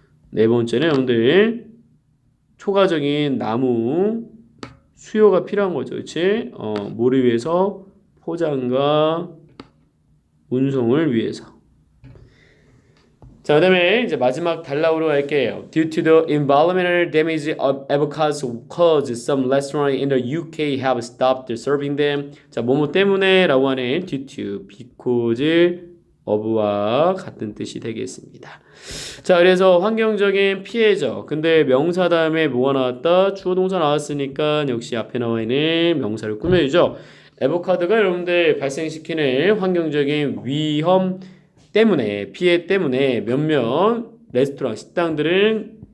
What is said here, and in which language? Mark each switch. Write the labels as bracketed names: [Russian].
[Korean] 네 번째는 여러분들 초과적인 나무 수요가 필요한 거죠. 그치? 뭐를 위해서? 포장과 운송을 위해서. 자, 그 다음에 이제 마지막 단락으로 갈게요. [English] Due to the environmental damage of avocados caused, some restaurants in the UK have stopped serving them. [Korean] 자, 뭐뭐 때문에 라고 하는 due to, because of와 같은 뜻이 되겠습니다. 자, 그래서 환경적인 피해죠. 근데 명사 다음에 뭐가 나왔다? 주어 동사 나왔으니까 역시 앞에 나와 있는 명사를 꾸며주죠. 아보카도가 여러분들 발생시키는 환경적인 위험 때문에 피해 때문에 몇몇 레스토랑 식당들은